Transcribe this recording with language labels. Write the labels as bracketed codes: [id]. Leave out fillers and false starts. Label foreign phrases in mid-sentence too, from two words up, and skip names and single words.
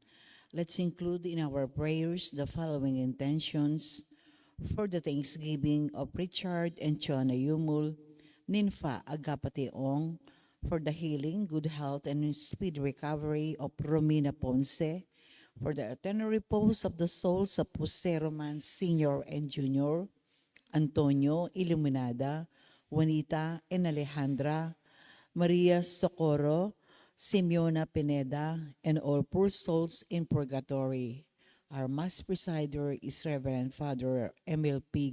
[en] Let's include in our prayers the following intentions for the Thanksgiving of Richard and Chona Yumul, Ninfa Agapateong, for the healing, good health, and speedy recovery of Romina Ponce, for the eternal repose of the souls of Jose Roman Sr. and Jr., Antonio Iluminada, Juanita and Alejandra, Maria Socorro, Simeona Pineda, and all poor souls in purgatory. Our Mass presider is Reverend Father Emil P.